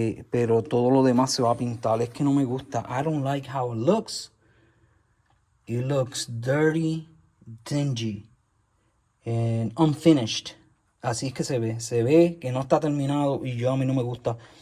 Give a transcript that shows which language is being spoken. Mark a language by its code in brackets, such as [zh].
[es] Pero todo lo demás se va a pintar. Es que no me gusta. [en] I don't like how it looks. It looks dirty, dingy, and unfinished. [es] Así es que se ve. Se ve que no está terminado y a mí no me gusta.